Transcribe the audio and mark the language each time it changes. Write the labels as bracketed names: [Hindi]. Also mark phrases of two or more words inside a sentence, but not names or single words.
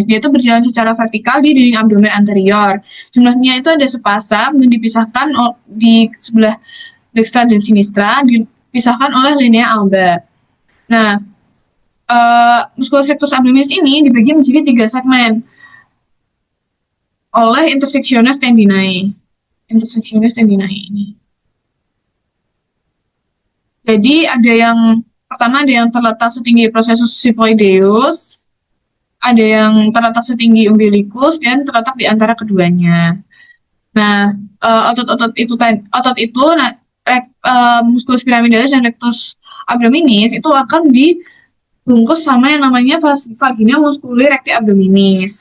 [Indonesian] Dia itu berjalan secara vertikal di dinding abdomen anterior. Jumlahnya itu ada sepasang dan dipisahkan di sebelah dextra dan sinistra, dipisahkan oleh [Latin] linea alba. [Indonesian] Nah, [Latin] musculus rectus abdominis [Indonesian] ini dibagi menjadi 3 segmen oleh [Latin] intersectiones tendinae. Intersectiones tendinae ini. [Indonesian] Jadi pertama ada yang terletak setinggi [Latin] processus sipoideus, [Indonesian] ada yang terletak setinggi umbilicus dan terletak di antara keduanya. Nah, otot itu [Latin] musculus pyramidalis [Indonesian] dan [Latin] rectus abdominis [Indonesian] itu akan dibungkus sama yang namanya [Latin] vagina musculi recti abdominis.